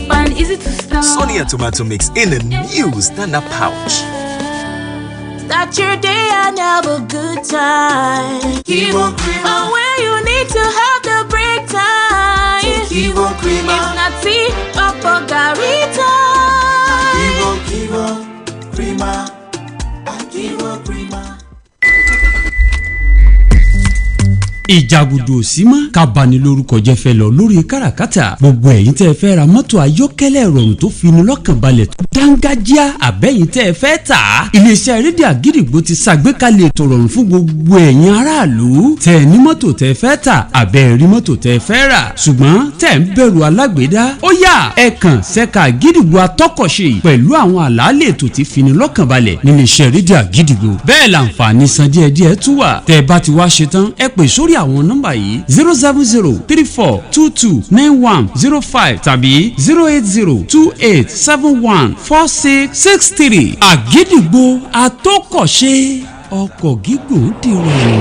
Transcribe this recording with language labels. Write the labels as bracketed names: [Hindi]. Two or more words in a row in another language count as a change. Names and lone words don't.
[English] And is it to stop? Sonia tomato mix in a new stand-up pouch. Start your day and have a good time. Kivo Crema. Oh, where you need to have the break time. Kivo Crema. If not tea, Papa Garita. Kivo Crema. Kivo Crema. [Yoruba] ìjàgùdù òsímọ́ kábánilórúkọ jẹ́ fẹ́ lọ lórí káràkátà gbogbo ẹ̀yin tẹ́ fẹ́ ra mọ́tò ayọ́kẹ́lẹ́ ìrọ̀rùn tó fini lọ́kàn balẹ̀ tó dángájíá àbẹ́yìn tẹ́ fẹ́ tà á iléeṣẹ́ rédíò àgídìgbò ti ṣàgbékalẹ̀ ètò ìrọ̀rùn fún gbogbo ẹ̀yin aráàlú tẹ́ ní mọ́tò tẹ́ fẹ́ tà àbẹ́ rí mọ́tò tẹ́ fẹ́ rà ṣùgbọ́n tẹ́ ń bẹ̀rù alágbèédá ó yá ẹ kàn ṣẹ́ka àgídìgbò atọ́kọ̀ṣe pẹ̀lú àwọn àlàálẹ̀ ètò tí fini lọ́kàn balẹ̀ níléeṣẹ́ rédíò àgídìgbò bẹ́ẹ̀ làǹfààní san díẹ̀díẹ̀ tún wà tẹ́ bá ti wá ṣe tán ẹ pè sórí àwọn nọ́mbà yìí 07034229105 tàbí 08028714663 àgídìgbò atọ́kọ̀ṣe ọkọ̀ gígùn dìrọ̀.